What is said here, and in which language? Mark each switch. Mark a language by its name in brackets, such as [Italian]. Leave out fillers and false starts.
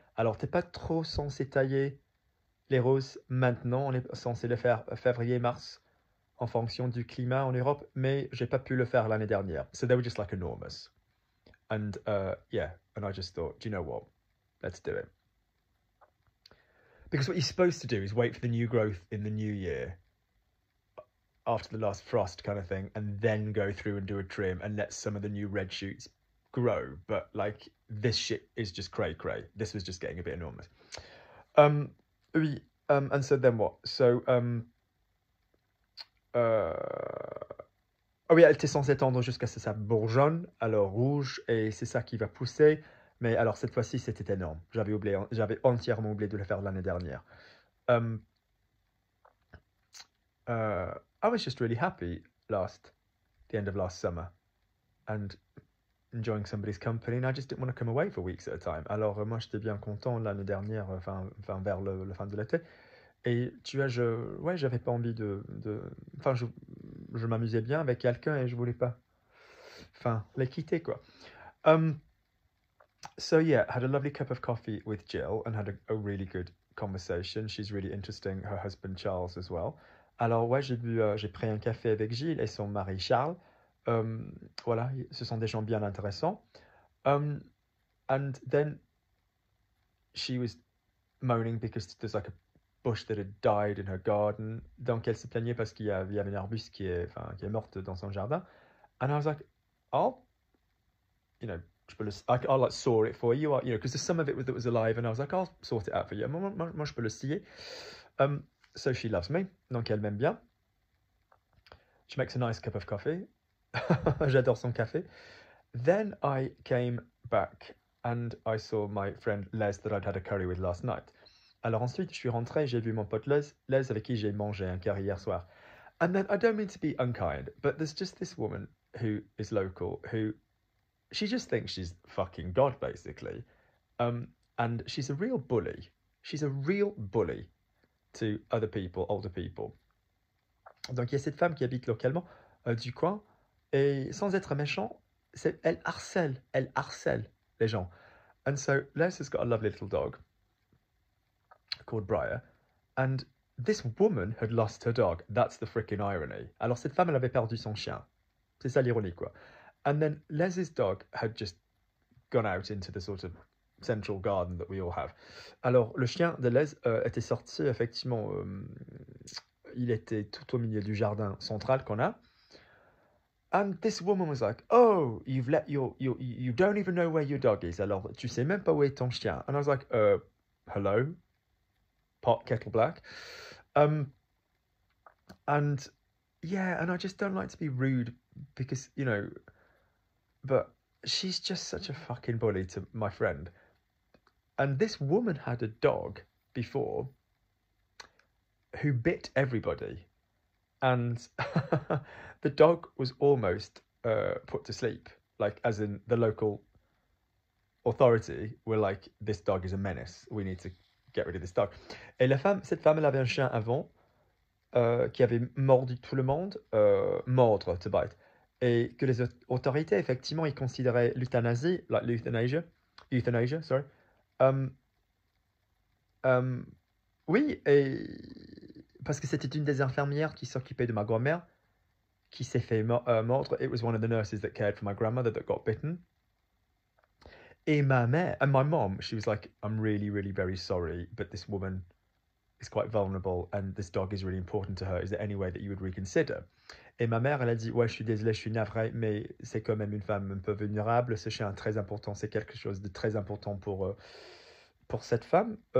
[French] Alors, t'es pas trop censé tailler les roses maintenant, on est censé les faire février, mars, en fonction du climat en Europe, mais j'ai pas pu le faire l'année dernière. [English] So they were just like enormous. And yeah, and I just thought, do you know what? Let's do it. Because what you're supposed to do is wait for the new growth in the new year after the last frost kind of thing, and then go through and do a trim and let some of the new red shoots grow. But like this shit is just cray. This was just getting a bit enormous. Oui, and so then what? [French] So oh oui, elle était censée tendre jusqu'à ce que ça bourgeonne, alors rouge, et c'est ça qui va pousser. Mais alors cette fois-ci, c'était énorme. J'avais entièrement oublié de le faire l'année dernière. [English] I was just really happy the end of last summer, and enjoying somebody's company, and I just didn't want to come away for weeks at a time. [French] Alors moi, j'étais bien content l'année dernière, enfin vers le fin de l'été. Et tu vois, ouais, j'avais pas envie enfin, je m'amusais bien avec quelqu'un et je voulais pas, enfin, les quitter, quoi. [English] So yeah, had a lovely cup of coffee with Jill and had a really good conversation. She's really interesting, her husband Charles as well. [French] Alors ouais, j'ai pris un café avec Gilles et son mari Charles. Voilà, ce sont des gens bien intéressants. [English] And then she was moaning because there's like a bush that had died in her garden. [French] Donc elle se plaignait parce qu'il y avait un arbuste qui est morte dans son jardin. [English] And I was like, I'll, you know, I'll like saw it for you, because there's some of it that was alive, and I was like, I'll sort it out for you. [French] Moi, je peux le scier. [English] So she loves me, [French] donc elle m'aime bien. [English] She makes a nice cup of coffee. [French] J'adore son café. [English] Then I came back and I saw my friend Les that I'd had a curry with last night. [French] Alors ensuite, je suis rentré, j'ai vu mon pote Les avec qui j'ai mangé un curry hier soir. [English] And then, I don't mean to be unkind, but there's just this woman who is local who, she just thinks she's fucking God, basically. And she's a real bully. She's a real bully to other people, older people. [French] Donc il y a cette femme qui habite localement du coin, et sans être méchant, elle harcèle les gens. [English] And so Les has got a lovely little dog called Briar, and this woman had lost her dog. That's the freaking irony. [French] Alors cette femme, elle avait perdu son chien. C'est ça l'ironie, quoi. [English] And then Les's dog had just gone out into the sort of central garden that we all have. [French] Alors le chien de Les était sorti, effectivement, il était tout au milieu du jardin central qu'on a. [English] And this woman was like, oh, you don't even know where your dog is. [French] Alors, tu sais même pas où est ton chien. [English] And I was like, hello? Pot, kettle black. And yeah, and I just don't like to be rude because, but she's just such a fucking bully to my friend. And this woman had a dog before who bit everybody. And the dog was almost put to sleep. Like, as in the local authority were like, this dog is a menace. We need to get rid of this dog. [French] Et cette femme, elle avait un chien avant qui avait mordu tout le monde, mordre, [English] to bite. [French] Et que les autorités, effectivement, ils considéraient l'euthanasie, [English] like euthanasia, sorry. [French] Oui, et parce que c'était une des infirmières qui s'occupait de ma grand-mère qui s'est fait mordre. [English] It was one of the nurses that cared for my grandmother that got bitten. [French] Et ma mère, [English] and my mom, she was like, I'm really, really very sorry, but this woman is quite vulnerable and this dog is really important to her. Is there any way that you would reconsider? [French] Et ma mère, elle a dit, ouais, je suis désolée, je suis navrée, mais c'est quand même une femme un peu vulnérable. Ce chien est très important, c'est quelque chose de très important pour cette femme.